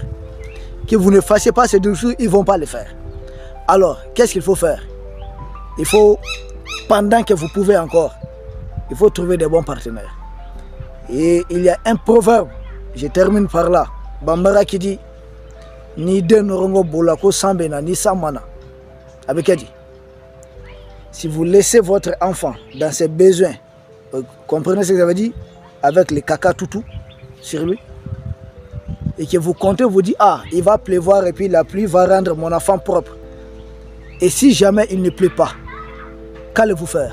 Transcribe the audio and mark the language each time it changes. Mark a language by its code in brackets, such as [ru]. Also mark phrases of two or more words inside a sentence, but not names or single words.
[fr] Que vous ne fassiez pas ces discours, ils ne vont pas le faire. Alors, qu'est-ce qu'il faut faire? Il faut, pendant que vous pouvez encore, il faut trouver des bons partenaires. Et il y a un proverbe, je termine par là, Bambara qui dit [bm] Ni de norongo bolako sambena ni samana. [fr] Avec qui dit si vous laissez votre enfant dans ses besoins, comprenez ce que ça veut dire? Avec les caca toutou sur lui, et que vous comptez, vous dites ah, il va pleuvoir et puis la pluie va rendre mon enfant propre. Et si jamais il ne pleut pas, qu'allez-vous faire?